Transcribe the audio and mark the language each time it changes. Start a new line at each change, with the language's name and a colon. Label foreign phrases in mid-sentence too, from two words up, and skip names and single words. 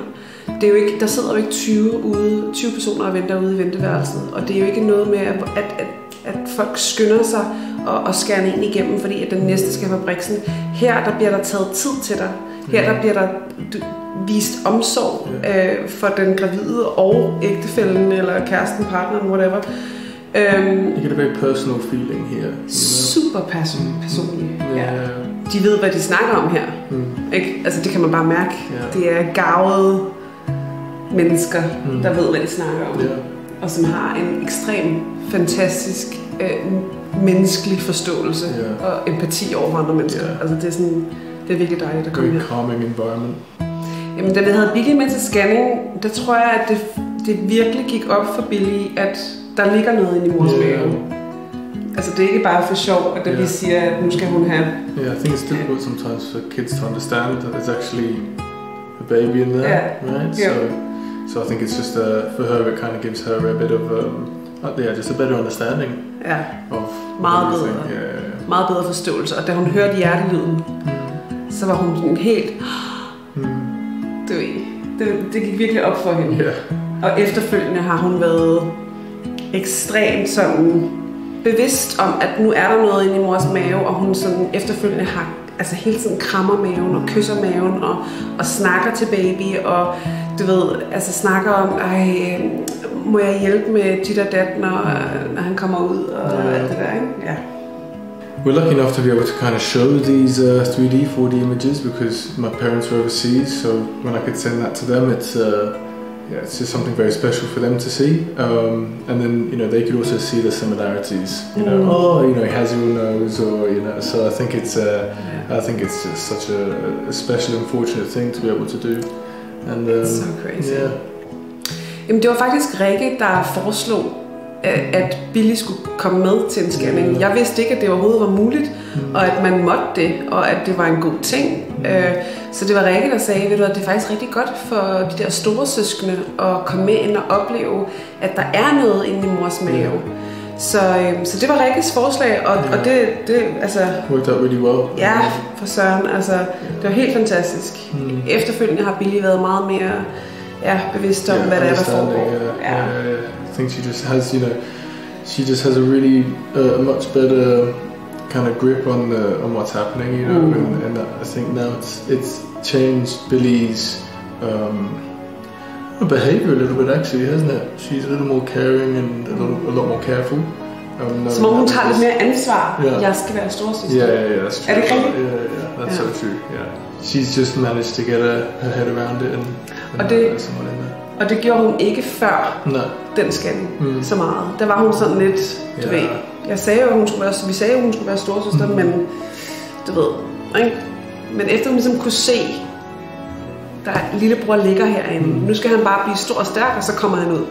Danish: Det er jo ikke, der sidder jo ikke 20 personer og venter ude i venteværelset, og det er jo ikke noget med, at folk skynder sig og skærer en igennem, fordi at den næste skal på briksen. Her der bliver der taget tid til dig. Her der bliver der vist omsorg for den gravide og ægtefællen eller kæresten, partneren, whatever.
English: You get a very personal feeling here.
Danish: Super personlig. Ja. De ved, hvad de snakker om her. Ikke? Altså, det kan man bare mærke. Det er garvede mennesker, der ved, hvad de snakker om. Og som har en ekstrem, fantastisk, menneskelig forståelse og empati over andre mennesker. Altså, det er sådan, det er virkelig dejligt at komme her.
English: Very calming environment.
Danish: Jamen, da vi havde Billy med til scanning, der tror jeg, at det virkelig gik op for Billy, at der ligger noget inde i mors mave. Altså, det er ikke bare for sjov, at vi siger, at nu skal hun have...
English: Yeah, I think it's difficult sometimes for kids to understand that there's actually a baby in there, right? So I think it's just, for her, it kind of gives her a bit of, just a better understanding of
Danish: meget bedre forståelse. Og da hun hørte hjertelyden, så var hun sådan helt... Det gik virkelig op for hende. Og efterfølgende har hun været ekstremt sådan bevidst om, at nu er der noget inde i mors mave, og hun sådan efterfølgende har altså hele tiden krammer maven og kysser maven og snakker til baby og du ved, altså snakker om, må jeg hjælpe med dit og dat, når han kommer ud og alt det der, ikke? Ja.
English: We're lucky enough to be able to kind of show these 3D, 4D images because my parents were overseas, so when I could send that to them, it's just something very special for them to see. And then, they could also see the similarities. He has your nose, or so I think it's just such a special and fortunate thing to be able to do. And it's so crazy. Yeah.
Danish: Jamen, det var faktisk Rikke, der foreslog, at Billy skulle komme med til en scanning. Jeg vidste ikke, at det overhovedet var muligt, og at man måtte det, og at det var en god ting. Så det var Rikke, der sagde, at det er faktisk rigtig godt for de der store søskende at komme med ind og opleve, at der er noget inde i mors mave. Så det var Rikkes forslag, og det altså...
English: Worked out really well.
Danish: Ja, for søren. Altså, det var helt fantastisk. Efterfølgende har Billy været meget mere bevidst om, hvad der er, der foregår.
English: I think she just has a really much better kind of grip on what's happening, and I think now it's changed Billy's behavior a little bit actually, hasn't it? She's a little more caring and a lot more careful.
Danish: Som om hun tager lidt mere ansvar. Jeg skal være storesøster.
English: Yeah, that's true.
Danish: Er det ikke rigtigt?
English: Yeah, that's so true. Yeah, she's just managed to get her head around it and someone in there.
Danish: Og det gjorde hun ikke før den scanning så meget. Der var hun sådan lidt, du ved. Vi sagde jo, hun skulle være storesøster, men du ved, ikke? Men efter hun ligesom kunne se, der lillebror ligger herinde, nu skal han bare blive stor og stærk, og så kommer han ud.